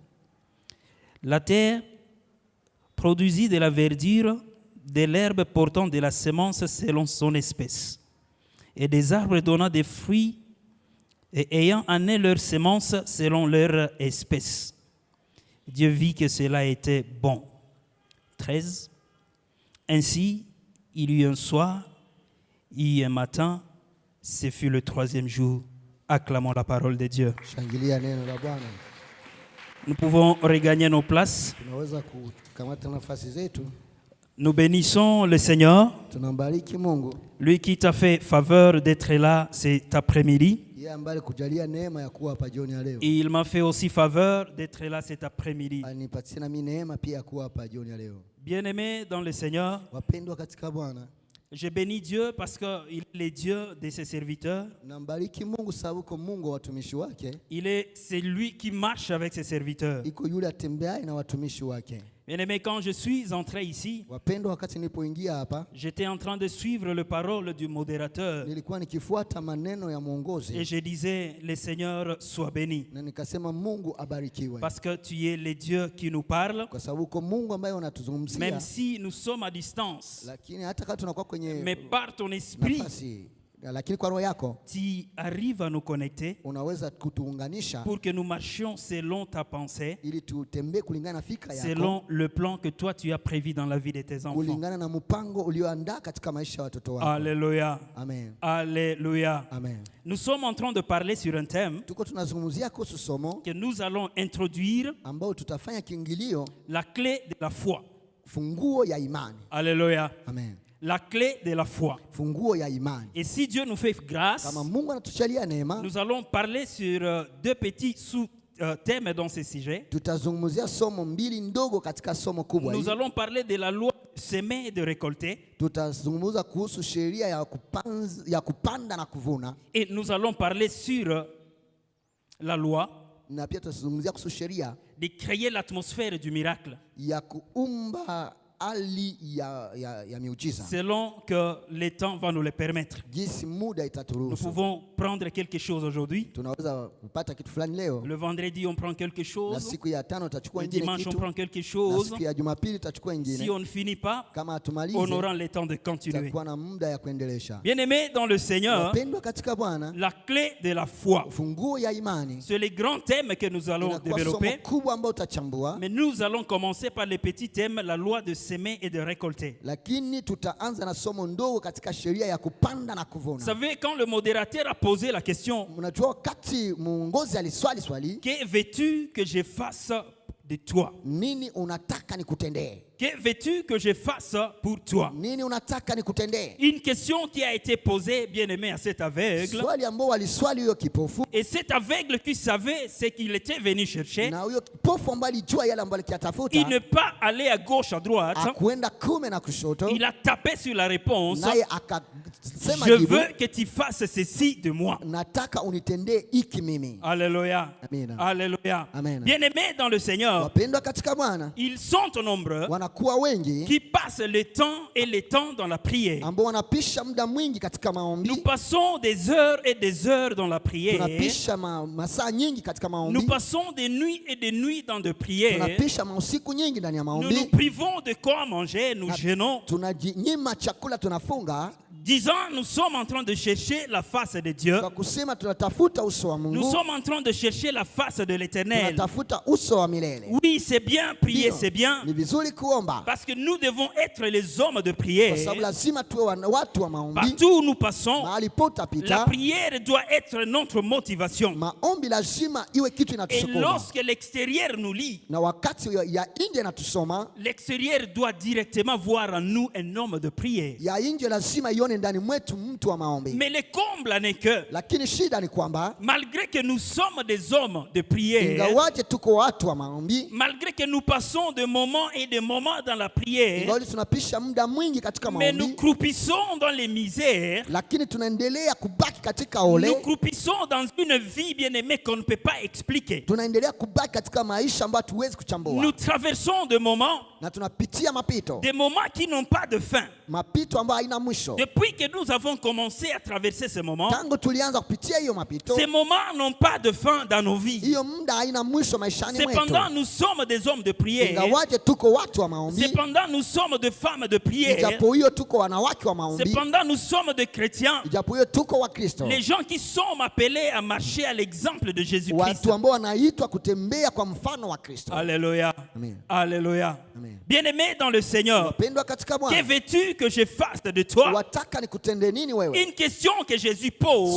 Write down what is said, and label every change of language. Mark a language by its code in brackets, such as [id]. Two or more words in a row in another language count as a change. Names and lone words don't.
[fr] La terre produisit de la verdure, de l'herbe portant de la sémence selon son espèce, et des arbres donnant des fruits et ayant en eux leur sémence selon leur espèce. Dieu vit que cela était bon. 13. Ainsi, il y eut un soir, il y eut un matin, ce fut le 3e jour. Acclamons la parole de Dieu. [sw] shangilia neno la Bwana. [fr] Nous pouvons regagner nos places. [sw] Tunaweza kukamata nafasi zetu. [fr] Nous bénissons le Seigneur, [sw] Tunambariki Mungu, [fr] lui qui t'a fait faveur d'être là cet après-midi. [sw] yeye ambaye kujalia neema ya kuwa hapa jioni ya leo. [fr] Et il m'a fait aussi faveur d'être là cet après-midi. [sw] Anipatie na mimi neema pia ya kuwa hapa jioni ya leo. [fr] Bien-aimés dans le Seigneur, [sw] Wapendwa katika Bwana, [fr] je bénis Dieu parce qu'il est le Dieu de ses serviteurs. [sw] nambariki Mungu sababu uko Mungu wa watumishi wake. [fr] C'est lui qui marche avec ses serviteurs. [sw] Iko yule atembeaye na watumishi wake. [fr] Bien-aimés, quand je suis entré ici, [sw] Wapendwa, wakati nilipoingia hapa, [fr] j'étais en train de suivre les paroles du modérateur. [sw] nilikuwa nikifuata maneno ya [fr] Et [sw] mwongozi [fr] je disais, le Seigneur soit béni. [sw] na nikasema Mungu abarikiwe. [fr] Parce que tu es le Dieu qui nous parle. [sw] Kwa sababu uko Mungu ambaye [fr] Même [sw] unatuzungumzia, [fr] si nous sommes à distance, [sw] lakini hata kama tunakuwa [fr] mais [sw] kwenye [fr] par ton esprit, [sw] nafasi, lakini kwa roho yako [fr] tu arrives à nous connecter [sw] unaweza kutuunganisha [fr] pour que nous marchions selon ta pensée, [sw] ili tutembee kulingana na fikra yako, [fr] selon le plan que toi tu as prévu dans la vie de tes enfants. [sw] kulingana na mpango ulioandaa katika maisha ya watoto wako. [fr] Alléluia. Amen. Alléluia. Amen. Nous sommes en train de parler sur un thème [sw] Tuko tunazungumzia kuhusu somo [fr] que nous allons introduire, [sw] ambao tutafanya kiingilio, [fr] la clé de la foi. [sw] funguo ya imani. [fr] Alléluia. Amen. La clé de la foi. [sw] Funguo ya imani. [fr] Et si Dieu nous fait grâce, [sw] Kama Mungu anatuchalia neema, [fr] nous allons parler sur deux petits sous-thèmes dans ce sujet. [sw] tutazungumzia somo mbili ndogo katika somo kubwa [fr] Nous [sw] hili. [fr] allons parler de la loi de semer et de récolter. [sw] Tutazungumza kuhusu sheria ya kupanda na kuvuna, [fr] Et nous allons parler sur la loi [sw] na pia tutazungumzia kuhusu sheria [fr] de créer l'atmosphère du miracle, [sw] ya kuumba hali ya miujiza, [fr] selon que le temps va nous le permettre. [sw] jinsi muda [fr] Nous [sw] itaturuhusu. [fr] pouvons prendre quelque chose aujourd'hui. [sw] Tunaweza kupata kitu fulani leo, [fr] Le vendredi, on prend quelque [sw] na [fr] chose. [sw] siku ya tano tutachukua [fr] Le [sw] ingine [fr] dimanche, on [sw] kitu, [fr] prend quelque [sw] na [fr] chose. [sw] siku ya Jumapili tutachukua [fr] Si [sw] ingine. [fr] on ne finit pas, [sw] Kama [fr] on [sw] hatumalize, [fr] aura le temps de continuer. [sw] tutakuwa na muda ya kuendelesha. [fr] Bien-aimés dans le Seigneur, [sw] Wapendwa katika Bwana, [fr] la clé de la foi, [sw] funguo ya imani [fr] c'est le grand thème que nous allons [sw] inakuwa somo [fr] développer. [sw] kubwa ambao utachambua, [fr] Mais nous allons commencer par le petit thème, la loi de semer et de récolter. [sw] Lakini tutaanza na somo ndogo katika sheria ya kupanda na [fr] Vous [sw] kuvuna. [fr] savez, quand le modérateur a posé la question, [sw] Mnajua wakati muongozi aliswali, [fr] que veux-tu que je fasse de toi? [sw] nini unataka nikutendee? [fr] Que veux-tu que je fasse pour toi? [sw] Nini unataka nikutendee? [fr] Une question qui a été posée, bien aimé, à cet aveugle. [sw] Swali ambao waliswali huyo kipofu, [fr] Et cet aveugle qui savait ce qu'il était venu chercher, [sw] na huyo kipofu ambaye alijua yale ambayo alikitafuta, [fr] il n'est pas allé à gauche, à droite. [sw] akuenda kume na kushoto, [fr] Il a tapé sur la réponse. [sw] naye akasema [fr] Je [sw] jibu, [fr] veux que tu fasses ceci de moi. [sw] nataka unitendee hiki mimi. [fr] Alléluia. [sw] Amina. [fr] Alléluia. Amen. Bien-aimés dans le Seigneur, [sw] Wapendwa katika Bwana, [fr] ils sont nombreux [sw] wanakuwa wengi [fr] qui passent le temps et le temps dans la prière. [sw] ambao wanapisha muda mwingi katika [fr] Nous [sw] maombi. [fr] passons des heures et des heures dans la prière. [sw] Tunapisha masaa nyingi katika [fr] Nous [sw] maombi. [fr] passons des nuits et des nuits dans de prières. [sw] Tunapisha mausiku nyingi ndani ya [fr] Nous nous [sw] maombi. [fr] privons de quoi manger, nous jeûnons, [sw] Tunajinyima chakula, tunafunga [fr] disant nous sommes en train de chercher la face de Dieu. [sw] kwa kusema tunatafuta uso wa [fr] Nous [sw] Mungu, [fr] sommes en train de chercher la face de l'Éternel. [sw] tunatafuta uso wa milele. [fr] Oui, c'est bien, prier [sw] Ndio, [fr] c'est bien. [sw] ni vizuri kuomba [fr] Parce que nous devons être les hommes de [sw] kwa [fr] prière. [sw] sababu lazima tuwe watu wa maombi. [fr] Partout où nous passons, [sw] Mahali pote [fr] la [sw] apita, [fr] prière doit être notre motivation. [sw] maombi lazima iwe kitu [fr] Et [sw] inatusukuma, [fr] lorsque l'extérieur nous lie, [sw] na wakati ya nje inatusoma, [fr] l'extérieur doit directement voir en nous un homme de prière. [sw] ya nje lazima ione ndani mwetu mtu wa maombi. [fr] Mais le comble n'est que, [sw] Lakini shida ni kwamba [fr] malgré que nous sommes des hommes de prière, [sw] ingawaje tuko watu wa maombi, [fr] malgré que nous passons de moments et de moments dans la prière, [sw] ingawaje tunapisha muda mwingi katika [fr] mais nous [sw] maombi, [fr] croupissons dans les misères, [sw] lakini tunaendelea kubaki katika [fr] nous [sw] ole, [fr] croupissons dans une vie bien-aimée qu'on ne peut pas expliquer. [sw] tunaendelea kubaki katika maisha ambayo hatuwezi kuchambua, [fr] Nous traversons des moments [sw] na [fr] moments qui n'ont pas de fin. [sw] mapito ambayo haina mwisho. [fr] Depuis que nous avons commencé à traverser ces moments, [sw] Tangu tulianza kupitia hiyo mapito, [fr] ces moments n'ont pas de fin dans nos vies. [sw] hiyo muda haina mwisho maishani mwetu. [fr] Cependant, nous sommes des hommes de prière. [sw] Ingawaje tuko watu wa maombi, [fr] Cependant, nous sommes des femmes de prière. [sw] ijapo hiyo tuko wanawake wa maombi, [fr] Cependant, nous sommes des chrétiens. [sw] ijapo hiyo tuko wa Kristo, [fr] Les gens qui sont appelés à marcher à l'exemple de Jésus-Christ. [sw] watu ambao wanaitwa kutembea kwa mfano wa Kristo. [fr] Alléluia. Amen. Alléluia. Amen. Bien-aimé dans le Seigneur, [sw] Wapendwa katika [fr] que [sw] Bwana, [fr] veux-tu que je fasse de toi? [sw] wataka nikutende nini wewe? [fr] Une question que Jésus pose,